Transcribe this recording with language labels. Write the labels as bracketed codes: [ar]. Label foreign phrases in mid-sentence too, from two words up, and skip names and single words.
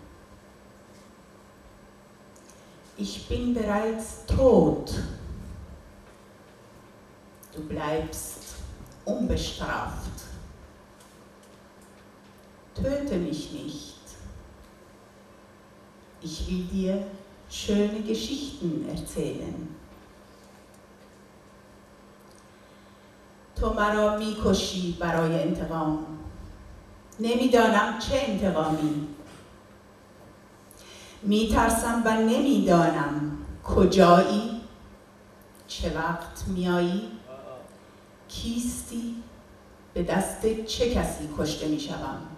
[de] Ich bin bereits tot. Du bleibst unbestraft. Töte mich nicht. Ich will dir schöne Geschichten erzählen. [fa] تو مرا می‌کشی برای انتقام. نمی‌دانم چه انتقامی. میترسم و نمیدانم کجایی، چه وقت میایی، کیستی، به دست چه کسی کشته میشوم.